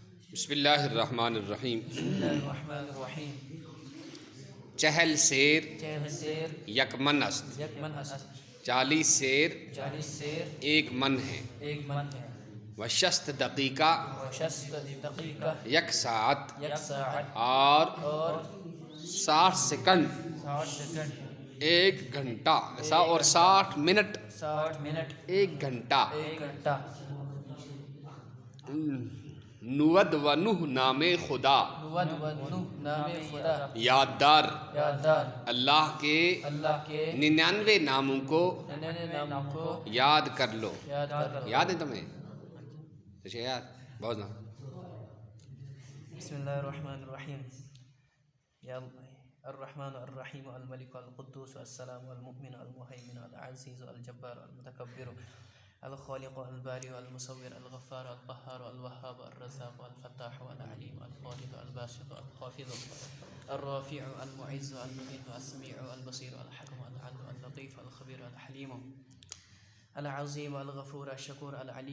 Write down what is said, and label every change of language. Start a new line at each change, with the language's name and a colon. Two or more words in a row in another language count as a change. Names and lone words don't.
Arabic: بسم اللہ الرحمن الرحیم۔ بسم اللہ الرحمن الرحیم۔
Persian: چہل سیر چہل سیر یک من است، یک من است،
Urdu: 40 سیر 40 سیر ایک من ہے، ایک من ہے،
Persian: و 60 دقیقہ و 60 دقیقہ یک ساعت، یک ساعت،
Urdu: اور اور 60 سیکنڈ 60 سیکنڈ، ایک گھنٹہ ایسا، اور 60 منٹ 60 منٹ، ایک گھنٹہ۔ ایک گھنٹہ۔
Persian: نود و نوح نام خدا، نود و نوح نام خدا، یاددار یاددار
Urdu: اللہ کے اللہ کے 99 ناموں کو ننانوے نام کو یاد کر لو۔ یاد کر لو۔ یاد ہے تمہیں؟ اچھا یاد بہت نا۔
Arabic: بسم اللہ الرحمن الرحیم۔ یا الرحمن الرحیم الملک القدوس السلام المؤمن المہیمن العزیز الجبار المتکبر الخالق الباری المصور الغفار القہار الوہاب الرزاق الفتاح العلیم الخالق الباسط الخافض الرافع المعز المميت السميع البصير الحكم العدل اللطيف الخبير الحليم العظيم الغفور الشكور العلي